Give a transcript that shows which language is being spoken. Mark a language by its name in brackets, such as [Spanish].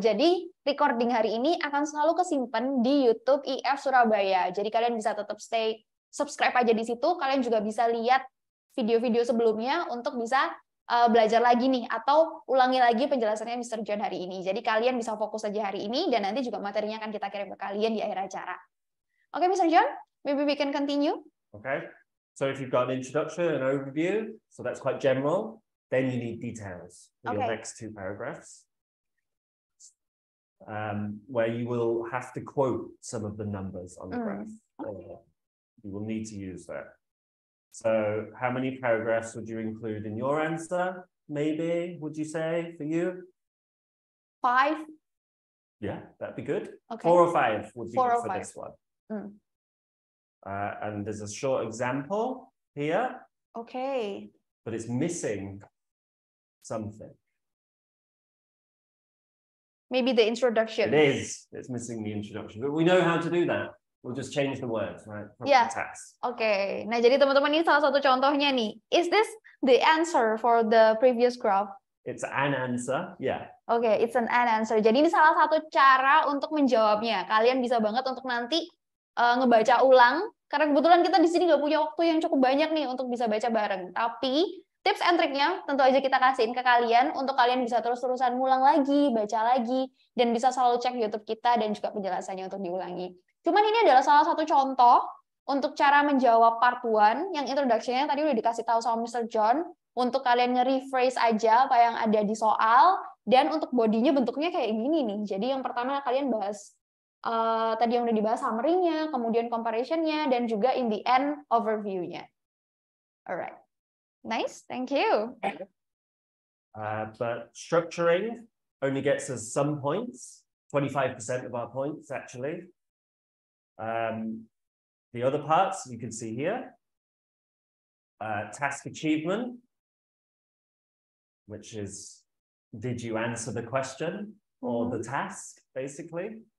[Indonesian] Jadi recording hari ini akan selalu kesimpan di YouTube IF Surabaya. Jadi kalian bisa tetap stay subscribe aja di situ. Kalian juga bisa lihat video-video sebelumnya untuk bisa belajar lagi nih atau ulangi lagi penjelasannya Mr. John hari ini. Jadi kalian bisa fokus aja hari ini dan nanti juga materinya akan kita kirim ke kalian di akhir acara. Oke, Mr. [English] John, maybe we can continue. Okay. So if you've got an introduction, an overview, so that's quite general. Then you need details for your next two paragraphs, where you will have to quote some of the numbers on the graph. You will need to use that. So how many paragraphs would you include in your answer? Maybe, would you say, for you? 5. Yeah, that'd be good. Okay. 4 or 5 would be good for 5. this one. And there's a short example here. Okay. But it's missing something. Maybe the introduction. It is. It's missing the introduction. But we know how to do that. We'll just change the words, right? From the task. Okay. [Indonesian] Nah, jadi teman-teman ini salah satu contohnya nih. [English] Is this the answer for the previous graph? It's an answer, yeah. Okay, it's an answer. [Indonesian] Jadi ini salah satu cara untuk menjawabnya. Kalian bisa banget untuk nanti ngebaca ulang. Karena kebetulan kita di sini nggak punya waktu yang cukup banyak nih untuk bisa baca bareng. Tapi tips and triknya tentu aja kita kasihin ke kalian untuk kalian bisa terus-terusan ngulang lagi, baca lagi, dan bisa selalu cek YouTube kita dan juga penjelasannya untuk diulangi. Cuman ini adalah salah satu contoh untuk cara menjawab part 1 yang introduction-nya tadi udah dikasih tahu sama Mr. John untuk kalian nge-rephrase aja apa yang ada di soal, dan untuk bodinya bentuknya kayak gini nih. Jadi yang pertama kalian bahas tadi yang udah dibahas summary-nya, kemudian comparison-nya, dan juga [English] in the end [Indonesian] overview-nya. [English] Alright. Nice, thank you. But structuring only gets us some points, 25% of our points, actually. The other parts you can see here. Task achievement, which is, did you answer the question or the task, basically?